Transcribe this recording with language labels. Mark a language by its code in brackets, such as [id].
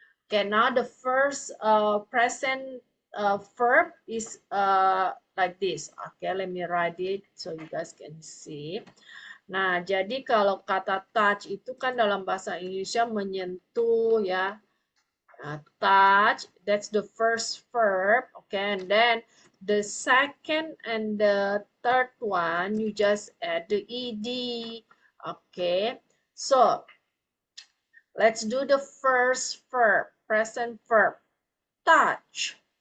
[en] Okay, now the first present verb is like this. Okay, let me write it so you guys can see. [id] Nah, jadi kalau kata touch itu kan dalam bahasa Indonesia menyentuh ya. [en] Touch, that's the first verb. Okay, and then the second and the third one, you just add the ed. Okay, so let's do the first verb, present verb, touch.